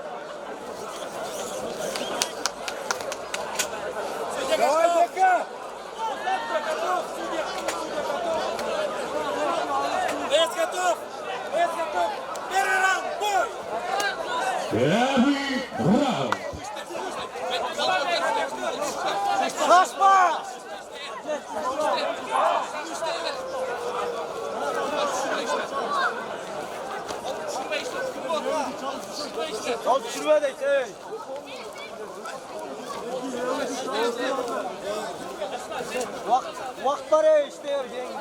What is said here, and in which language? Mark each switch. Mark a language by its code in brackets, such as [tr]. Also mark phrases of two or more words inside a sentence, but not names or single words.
[ru] Давай, Дека! Вес готов! Вес готов! Первый раунд, бой! Первый раунд. Сашма! [tr] Al düşürme de ey. Vakt var ya işte ya.